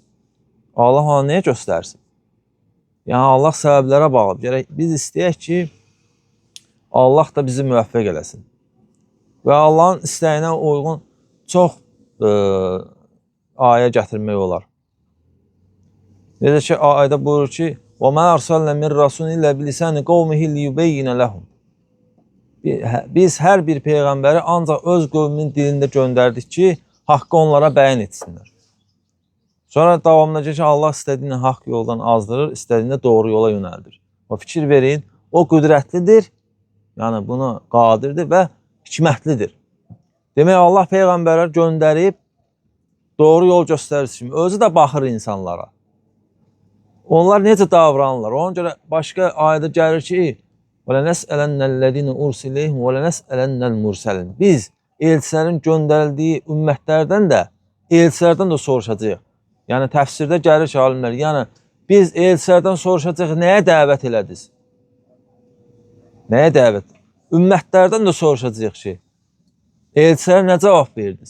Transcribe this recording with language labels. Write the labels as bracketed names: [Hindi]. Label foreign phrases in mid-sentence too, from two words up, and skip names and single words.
[Azerbaijani] Allah ona niyə göstərsin? Yəni, Allah səbəblərə bağlı. Gərək biz istəyək ki, Allah da bizi müvəffəq eləsin. Və Allahın istəyinə uyğun çox ayə gətirmək olar. Necə ki, ayədə buyurur ki, [Arabic] وَمَا أَرْسَلْنَا مِنْ رَسُولٍ إِلَّا بِلِسَانِ قَوْمِهِ لِيُبَيِّنَ لَهُمْ [Azerbaijani] Biz hər bir peyğəmbəri ancaq öz qövmünün dilində göndərdik ki, haqqı onlara bəyan etsinlər. Sonra davamında ki, Allah istədiyini haqq yoldan azdırır, istədiyini doğru yola yönəldir. O fikir verin, o qüdrətlidir, yəni bunu qadirdir və hikmətlidir. Demək, Allah peyğəmbərlər göndərib, doğru yol göstərir kimi, özü də baxır insanlara. Onlar necə davranırlar? Ona görə başqa ayədə gəlir ki, [Arabic] وَلَنَسْأَلَنَّ الَّذِينَ أُرْسِلَيْهِمْ وَلَنَسْأَلَنَّ الْمُرْسَلِينَ. [Azerbaijani] Biz elçilərin göndərildiyi ümmətlərdən də, elçilərdən də soruşacağıq. Yəni təfsirdə gəlir ki, alimlər, yəni biz elçilərdən soruşacağıq, nəyə dəvət elədiniz? Nəyə dəvət? Ümmətlərdən də soruşacağıq ki, elçilərə nə cavab verdiniz?